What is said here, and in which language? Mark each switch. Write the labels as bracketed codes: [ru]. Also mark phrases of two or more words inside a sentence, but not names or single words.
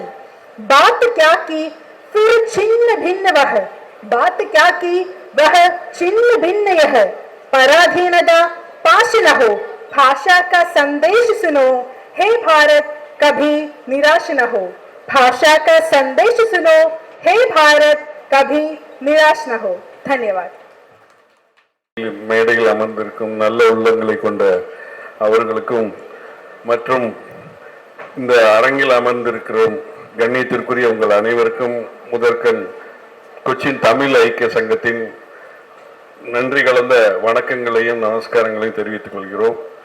[hi] बात क्या की फिर छिन्न भिन्न वह, बात क्या की वह छिन्न भिन्न यह। पराधीनता पाश न हो, भाषा का संदेश सुनो, हे भारत कभी निराश न हो। भाषा का संदेश सुनो, हे भारत कभी निराश न हो। धन्यवाद। [ta] மேடையில் அமர்ந்திருக்கும் நல்ல உள்ளங்களை கொண்ட அவர்களுக்கும் மற்றும் இந்த அரங்கில் அமர்ந்திருக்கிற கண்ணியத்திற்குரிய உங்கள் அனைவருக்கும் முதற்கண் கொச்சின் தமிழ் ஐக்கிய சங்கத்தின் நன்றி கலந்த வணக்கங்களையும் நமஸ்காரங்களையும் தெரிவித்துக் கொள்கிறோம்.